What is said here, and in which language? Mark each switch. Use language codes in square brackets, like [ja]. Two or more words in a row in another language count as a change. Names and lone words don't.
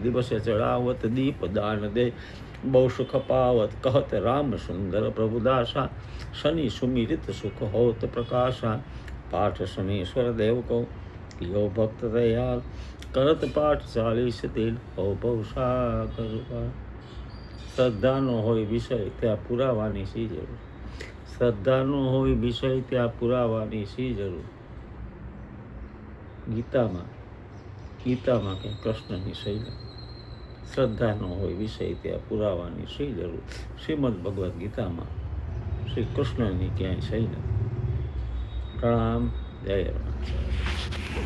[hi] दिवस चढ़ावत दीप दान दे बहु सुख पावत कहत राम सुंदर प्रभुदासा शनि सुमिरित सुख होत प्रकाशा पाठ शनीश्वर देव को यो भक्त दयाल करत पाठ 40 दिन हो बहु [gu] સાગર શ્રદ્ધાનો હોય વિષય ત્યાં પુરાવાની શી જરૂર શ્રદ્ધાનો હોય વિષય ત્યાં પુરાવાની શી જરૂર ગીતામાં કે કૃષ્ણની શૈલી શ્રદ્ધાનો હોય વિષય ત્યાં પુરાવાની શી જરૂર શ્રીમદ ભગવદ્ ગીતામાં શ્રી કૃષ્ણની ક્યાંય શૈલી પ્રણામ જય રામ